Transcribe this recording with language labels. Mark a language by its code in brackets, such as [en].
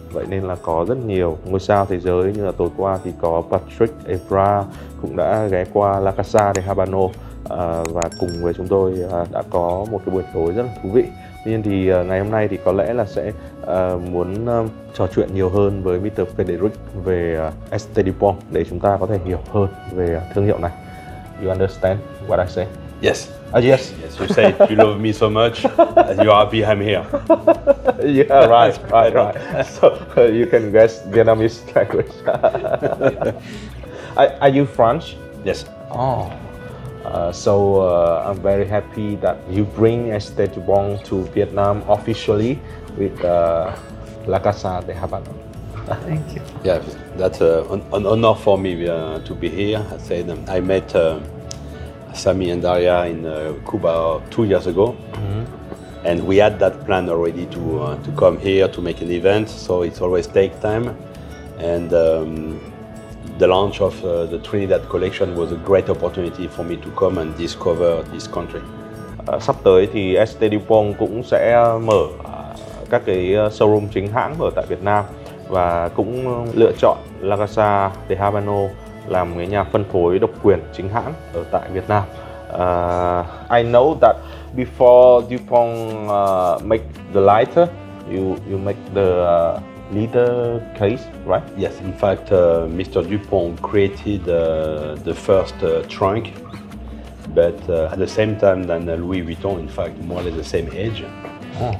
[vi] Vậy nên là có rất nhiều ngôi sao thế giới, như là tối qua thì có Patrick Evra cũng đã ghé qua La Casa de Habano và cùng với chúng tôi đã có một cái buổi tối rất là thú vị. Tuy nhiên thì ngày hôm nay thì có lẽ là sẽ muốn trò chuyện nhiều hơn với Mr. Frederick về ST Dupont để chúng ta có thể hiểu hơn về thương hiệu này. [en] You understand what I say? Yes. Yes. Yes, you say you love me so much, and you're happy I'm here. Yeah, right. So you can guess Vietnamese language. Are you French? Yes. Oh. So I'm very happy that you bring ST Dupont to Vietnam officially with La Casa de Habano. Thank you. Yeah, that's an honor for me to be here. I said I met Sami and Daria in Cuba 2 years ago, and we had that plan already to come here to make an event. So it's always take time, and the launch of the Trinidad collection was a great opportunity for me to come and discover this country. [vi] Sắp tới thì ST Dupont cũng sẽ mở các cái showroom chính hãng ở tại Việt Nam và cũng lựa chọn La Casa de Habano làm cái nhà phân phối độc quyền chính hãng ở tại Việt Nam. [en] I know that before Dupont make the lighter, you make the leather case, right? Yes, in fact, Mr. Dupont created the first trunk, but at the same time than Louis Vuitton, in fact, more or less the same age. Oh.